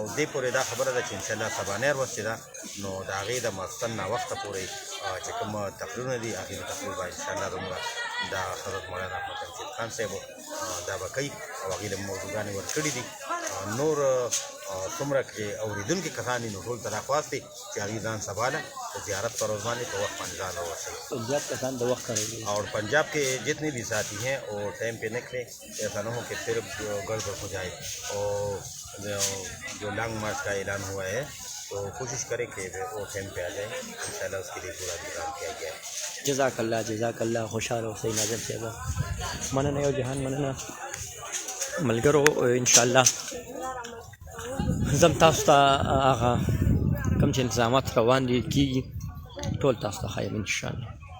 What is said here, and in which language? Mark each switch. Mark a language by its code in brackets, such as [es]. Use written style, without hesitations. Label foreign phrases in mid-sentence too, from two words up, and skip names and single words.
[ps] دې پورې دا خبره ده چې انشاءالله سبانۍ ورځ چې ده نو د هغې د ماسخوتن ناوخته پورې چې کوم تقریرونه دي هغې تقریر به انشاءالله زموږ د حضرت مولانا احمد جمشید خان صاحب دا به کوي او هغې له موضوعګانې ورکړي دي نور څومره چې اورېدونکي کسان دي نو ټول ته دا خواست دی چې هغې ځان سنبھاله تو زیارت پر ورځ باندې په وخت باندې ځان راورسوي پنجاب کسان د وخت کړی [hi] اور पंजाब के जितने भी साथी हैं वो टाइम पे निकले ऐसा न हो कि फिर गड़बड़ हो जाए और जो [en] long march [hi] का ऐलान हुआ है तो कोशिश करें कि वो टाइम पे आ जाए इंशाल्लाह उसके लिए पूरा इंतजाम किया गया है [ps] جزاک الله خوشحال اوسئ ناظم صاحب مننه یو جهان مننه ملګرو انشاءالله زم تاسو ته هغه کوم چې انتظامات روان دي کېږي ټول تاسو ته ښایم انشاءالله